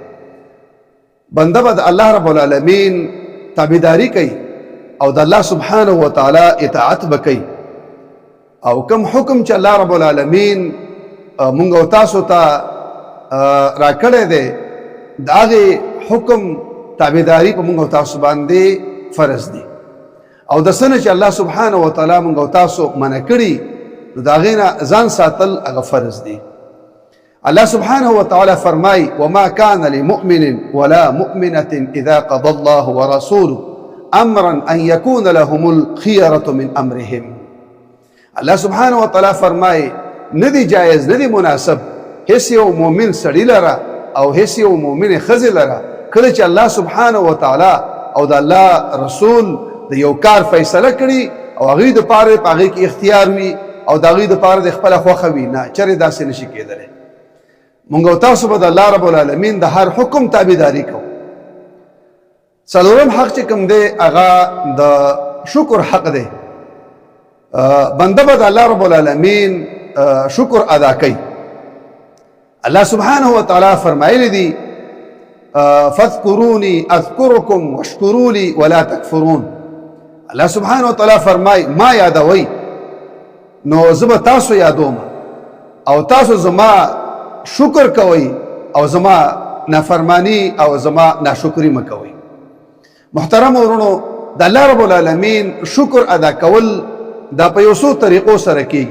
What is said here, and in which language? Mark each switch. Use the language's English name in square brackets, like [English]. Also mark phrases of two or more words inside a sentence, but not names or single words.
[Pashto] بنده به د [Arabic] الله رب العالمین [Pashto] تابعداري کوي او د [Arabic] الله سبحانه وتعالی [Pashto] اطاعت به کوي او کوم حکم چې [Arabic] الله رب العالمین [Pashto] مونږ او تاسو ته راکړی دی د هغې حکم تابعداري په مونږ او تاسو باندې فرض دی او د څه نه چې [Arabic] الله سبحانه وتعالی [Pashto] مونږ او تاسو منع کړي نو د هغې نه ځان ساتل هغه فرض دی. [Arabic] الله سبحانه وتعالى فرمای وما كان لمؤمن ولا مؤمنة إذا قضى الله ورسوله أمرا أن يكون لهم الخيرة من أمرهم. الله سبحانه وتعالى [Pashto] فرمای ندی جائز ندی مناسب هیڅ یو مؤمن سړي لره او هیڅ یو مؤمن ښځې لره کله چې [Arabic] الله سبحانه وتعالى [Pashto] او د الله رسول د یو کار فیصله کړي او هغوی دپاره په هغې کې اختیار وي او د هغوی دپاره د خپله خوښه وي، نه چرې داسې نشي کېدلی. مونږ او تاسو به د [Arabic] الله رب العالمین [Pashto] د هر حکم تابعداري کوو. څلورم حق چې کوم دی هغه د شکر حق دی. بنده به د [Arabic] الله رب العالمین [Pashto] شکر ادا کوي. [Arabic] الله سبحانه وتعالی [Pashto] فرمایلی دي [Arabic] فاذكروني اذكركم واشكروا لي ولا تكفرون. الله سبحانه وتعالی [Pashto] فرمای ما یادوي نو زه به تاسو یادوم او تاسو زما شکر کوي او زما نافرمانی او زما ناشکری مکوي. محترم ورونو د [Arabic] الله رب العالمین [Pashto] شکر ادا کول دا په یو څو طریقو سره کیږي.